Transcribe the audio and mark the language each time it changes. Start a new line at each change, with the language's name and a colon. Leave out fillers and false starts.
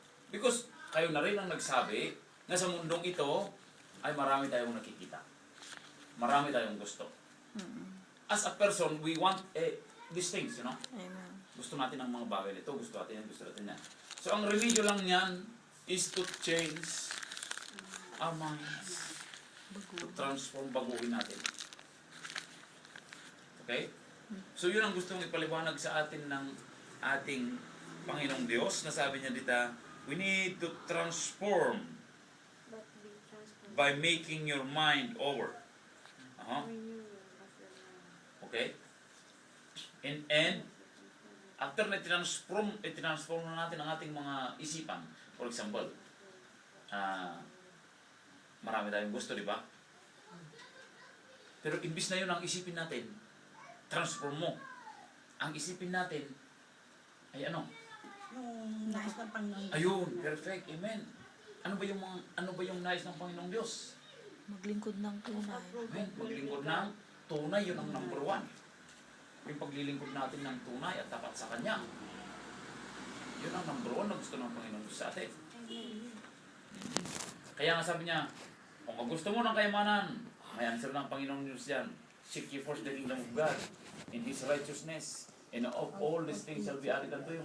English: Because
Filipino: kayo na rin ang nagsabi na sa mundong ito ay marami tayong nakikita. Marami tayong gusto.
English: As a person, we want these things, you know? Amen.
Filipino: Gusto natin ang mga bagay nito, gusto natin yan, gusto natin yan. So, ang remedyo lang yan
English: is to change our minds. To transform,
Filipino: baguhin natin. Okay? So, yun ang gustong ipaliwanag sa atin ng ating Panginoong Diyos. Nasabi niya dito,
English: we need to transform by making your mind over. Okay?
Filipino: And after na i-transform na natin ang ating mga isipan. For example, marami tayong gusto, di ba? Pero imbis na yun ang isipin natin, transform mo. Ang isipin natin ay ano? Yung nais ng Panginoon. Ayun, perfect. Amen. Ano ba yung nais ng Panginoong Diyos? Maglingkod ng tunay. Amen. Maglingkod ng tunay, yun ang number 1. Yung paglilingkod natin ng tunay at tapat sa Kanya. Yun ang number 1 na gusto ng Panginoong Diyos sa atin. Kaya nga sabi niya, kung gusto mo ng kayamanan, may answer ng Panginoong Diyos yan.
English: Seek ye first the kingdom of God in His righteousness, and of all these things shall be added unto you.